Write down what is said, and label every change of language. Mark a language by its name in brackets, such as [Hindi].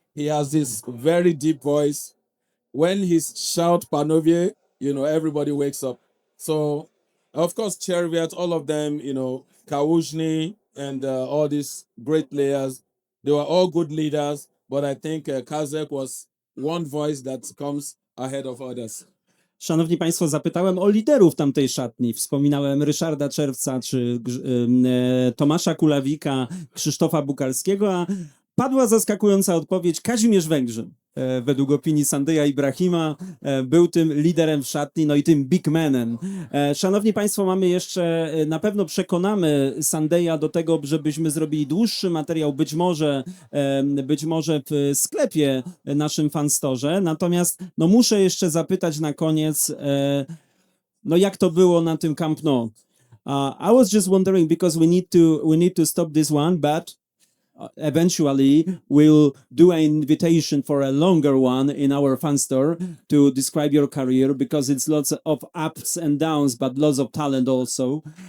[English] He has this very deep voice. When he shout Panovie, you know, everybody wakes up. So, of course, Cherviat, all of them, you know, Kałużny and all these great players, they were all good leaders, but I think Kazek was one voice that comes ahead of others. [Polish] Szanowni Państwo, zapytałem o liderów tamtej szatni. Wspominałem Ryszarda Czerwca czy Tomasza Kulawika, Krzysztofa Bukalskiego, a Padła zaskakująca odpowiedź. Kazimierz Węgrzyn, według opinii Sundaya Ibrahima, był tym liderem w szatni, no i tym big manem. Szanowni Państwo, mamy jeszcze, na pewno przekonamy Sundaya do tego, żebyśmy zrobili dłuższy materiał, być może w sklepie naszym fanstorze. Natomiast no muszę jeszcze zapytać na koniec, no jak to było na tym Camp Nou? [English] I was just wondering because we need to stop this one, but eventually we'll do an invitation for a longer one in our fan store to describe your career because it's lots of ups and downs, but lots of talent also.